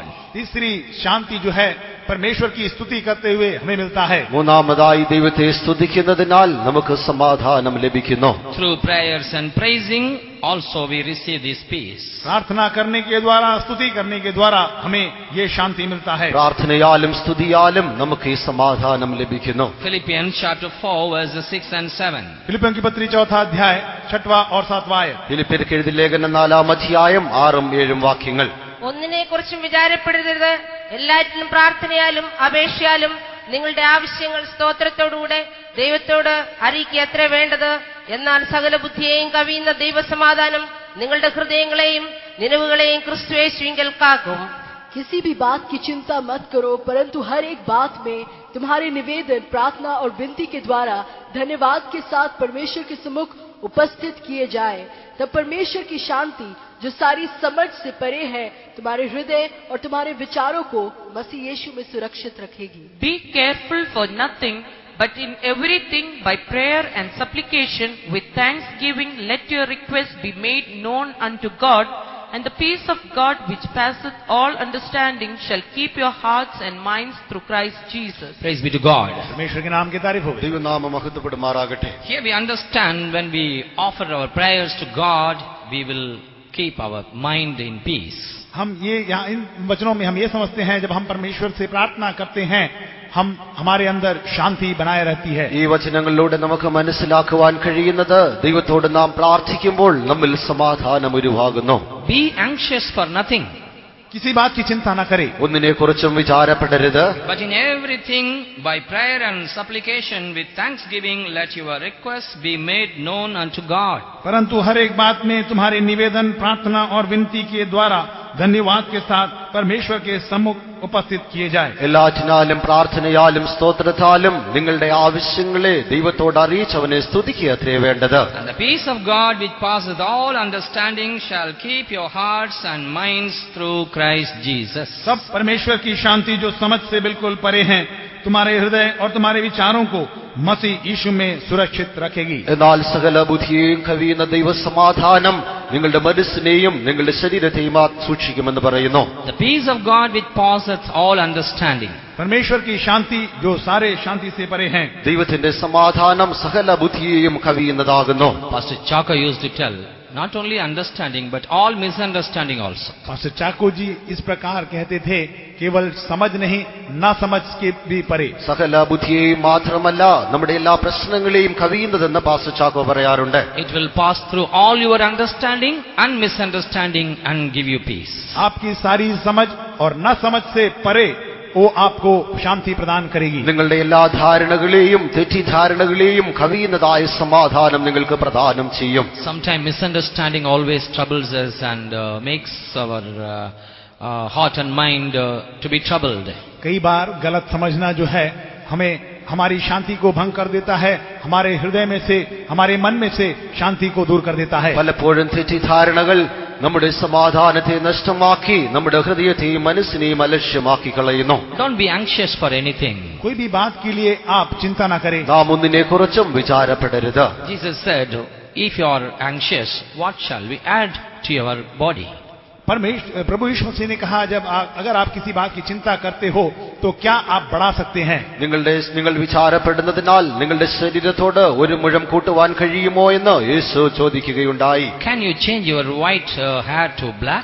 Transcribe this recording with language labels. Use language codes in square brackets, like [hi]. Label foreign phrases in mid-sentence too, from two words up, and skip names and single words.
[hi] तीसरी शांति जो है परमेश्वर की स्तुति करते हुए हमें मिलता है. [ml] മൂന്നാമതായി ദൈവത്തെ സ്തുതിക്കുന്നതിനാൽ നമുക്ക് സമാധാനം ലഭിക്കുന്നു. [en] Through prayers and praising also we receive this peace. [hi] प्रार्थना करने के द्वारा, स्तुति करने के द्वारा हमें ये शांति मिलता है. [ml] പ്രാർത്ഥനയാലും സ്തുതിയാലും നമുക്ക് ഈ സമാധാനം ലഭിക്കുന്നു. [en] Philippians chapter 4 verses 6 and 7. [hi] फिलिपियों की पत्री 4 अध्याय 6वां और 7वां आयत. [ml] ഫിലിപ്പിയർക്ക് എഴുതിയ ലേഖനം 4 അധ്യായം 6-7 വാക്യങ്ങൾ. ഒന്നിനെക്കുറിച്ചും വിചാരപ്പെടരുത്. എല്ലാറ്റിനും പ്രാർത്ഥനയാലും അപേക്ഷയാലും നിങ്ങളുടെ ആവശ്യങ്ങൾ സ്തോത്രത്തോടുകൂടെ ദൈവത്തോട് അറിയിക്കുക അത്രേ വേണ്ടത്. എന്നാൽ സകല ബുദ്ധിയെയും കവിയുന്ന ദൈവസമാധാനം നിങ്ങളുടെ ഹൃദയങ്ങളെയും നിലവുകളെയും ക്രിസ്തുയേശുവിങ്കൽ കാക്കും. [hi] किसी भी बात की चिंता मत करो, परंतु हर एक बात में तुम्हारे निवेदन, प्रार्थना और विनती के द्वारा धन्यवाद के साथ परमेश्वर के सम्मुख उपस्थित किए जाए। तब परमेश्वर की शांति जो सारी समझ से परे है तुम्हारे हृदय और तुम्हारे विचारों को मसीह यीशु में सुरक्षित रखेगी। [en] Be careful for nothing, but in everything by prayer and supplication with thanksgiving let your requests be made known unto God, and the peace of God which passeth all understanding shall keep your hearts and minds through Christ Jesus. Praise be to God. [hi] परमेश्वर के नाम की तारीफ हो। [ml] ദൈവനാമം മഹത്വപ്പെടുമാറാകട്ടെ. [en] Here we understand when we offer our prayers to God, we will keep our mind in peace. [hi] हम ये यहाँ इन वचनों में हम ये समझते हैं, जब हम परमेश्वर से प्रार्थना करते हैं हमारे अंदर शांति बनाए रहती है। [ml] ഈ വചനങ്ങളിലൂടെ നമുക്ക് മനസ്സിലാക്കുവാൻ കഴിയുന്നത് ദൈവത്തോട് നാം പ്രാർത്ഥിക്കുമ്പോൾ നമ്മിൽ സമാധാനം ഉരുവാകുന്നു. [en] Be anxious for nothing, [hi] किसी बात की चिंता न करे, [ml] ഒന്നിനെക്കുറിച്ചും വിചാരപ്പെടരുത്. [en] but in everything by prayer and supplication with thanksgiving let your requests be made known unto God. [hi] परंतु हर एक बात में तुम्हारे निवेदन, प्रार्थना और विनती के द्वारा धन्यवाद के साथ परमेश्वर के सम्मुख उपस्थित किए जाए. [ml] എല്ലാറ്റിനാലും പ്രാർത്ഥനയാലും സ്തോത്രത്താലും നിങ്ങളുടെ ആവശ്യങ്ങളെ ദൈവത്തോട് അറിയിച്ചവനെ സ്തുതിക്കുക അത്രേ വേണ്ടത്. [en] And the peace of God which passeth all understanding shall keep your hearts and minds through Christ Jesus. [hi] सब परमेश्वर की शांति जो समझ से बिल्कुल परे हैं तुम्हारे हृदय और तुम्हारे विचारों को मसीह यीशु में सुरक्षित रखेगी. [ml] എന്നാൽ സകല ബുദ്ധിയെയും കവിയുന്ന ദൈവസമാധാനം നിങ്ങളുടെ മനസ്സിനെയും നിങ്ങളുടെ ശരീരത്തെയും സൂക്ഷിക്കുമെന്ന് പറയുന്നു. [en] The peace of God which passeth all understanding. [hi] परमेश्वर की शांति जो सारे शांति से परे हैं. [ml] ദൈവത്തിന്റെ സമാധാനം സകല ബുദ്ധിയെയും കവിയുന്നതാകുന്നു. [en] Pastor Chaka used to tell, not only understanding but all misunderstanding also. [hi] पास्टर चाको जी इस प्रकार कहते थे, केवल समझ नहीं ना समझ के भी परे. [ml] സകല ബുദ്ധിയെയും മാത്രമല്ല നമ്മുടെ എല്ലാ പ്രശ്നങ്ങളെയും കവിയുന്നതെന്ന് പാസ്റ്റർ ചാക്കോ പറയാറുണ്ട്. [en] It will pass through all your understanding and misunderstanding and give you peace. [hi] आपकी सारी समझ और ना समझ से परे वो आपको शांति प्रदान करेगी. [ml] നിങ്ങളുടെ എല്ലാ ധാരണകളെയും തെറ്റിദ്ധാരണകളെയും കവിയുന്നതായ സമാധാനം നിങ്ങൾക്ക് പ്രദാനം ചെയ്യും. [en] Sometimes misunderstanding always troubles us and makes our heart and mind to be troubled. [hi] कई बार गलत समझना जो है हमें हमारी शांति को भंग कर देता है, हमारे हृदय में से, हमारे मन में से शांति को दूर कर देता है. [ml] പലപ്പോഴും തെറ്റിദ്ധാരണകൾ നമ്മുടെ സമാധാനത്തെ നഷ്ടമാക്കി നമ്മുടെ ഹൃദയത്തെയും മനസ്സിനെയും അലക്ഷ്യമാക്കി കളയുന്നു. [en] Don't be anxious for anything. [hi] कोई भी बात के लिए आप चिंता ना करें. [ml] നാം ഒന്നിനെക്കുറിച്ചും വിചാരപ്പെടരുത്. [en] Jesus said, if you are anxious, what shall we add to your body? [hi] प्रभु यीशु मसीह ने कहा, अगर आप किसी बात की चिंता करते हो तो क्या आप बढ़ा सकते हैं? [ml] നിങ്ങൾ വിചാരപ്പെടുന്നതിനാൽ നിങ്ങളുടെ ശരീരത്തോട് ഒരു മുഴം കൂട്ടുവാൻ കഴിയുമോ എന്ന് യേശു ചോദിക്കുകയുണ്ടായി. [en] Can you change your white hair to black?